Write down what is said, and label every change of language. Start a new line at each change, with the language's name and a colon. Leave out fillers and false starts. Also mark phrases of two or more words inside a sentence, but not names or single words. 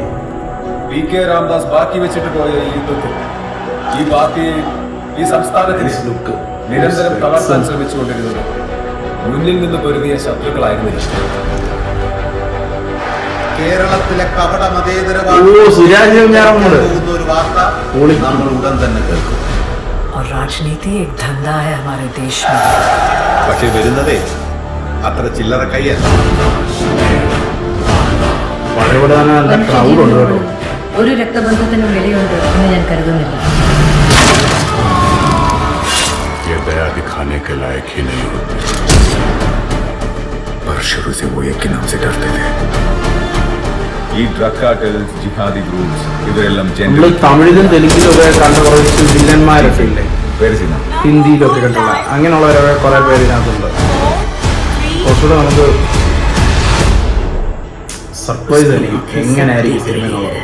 Malayalam: PK രാംദാസ് ബാക്കി വെച്ചിട്ട് പോയ ഈ യുദ്ധത്തിൽ ഈ പാർട്ടിയെ ഈ സംസ്ഥാനത്തിന് നിരന്തരം തളർത്താൻ ശ്രമിച്ചുകൊണ്ടിരുന്നത് മുന്നിൽ നിന്ന് പൊരുതിയ ശത്രുക്കളായിരുന്നില്ല. കേരളത്തിലെ കപട ഒരു വാർത്ത നമ്മൾ ഉടൻ തന്നെ കേൾക്കും.
Hindi: राजनीति एक धंधा है हमारे देश में.
Malayalam: പക്ഷെ വരുന്നതേ അത്ര ചില്ലറ കയ്യല്ല. ഒരു രക്തബന്ധത്തിനും വിലയുണ്ട് എന്ന് ഞാൻ കരുതുന്നില്ല.
Hindi: ये दया दिखाने के लायक ही नहीं होते, पर शुरू से वो एक के नाम से डरते थे.
Malayalam: ഈ
English: drug cartels, jihadi groups
Malayalam: ഇവരെല്ലാം തമിഴിലും തെലുങ്കിലൊക്കെ കണ്ട കുറച്ച് വില്ലന്മാരൊക്കെ ഇല്ലേ, ഹിന്ദിയിലൊക്കെ കണ്ടുള്ള അങ്ങനെയുള്ളവരൊക്കെ കുറെ പേര് ഇതിനകത്തുണ്ട്. കുറച്ചുകൂടെ നമുക്ക് സർപ്രൈസ് ആയിരിക്കും എങ്ങനെയായിരിക്കും സിനിമ എന്നുള്ളത്.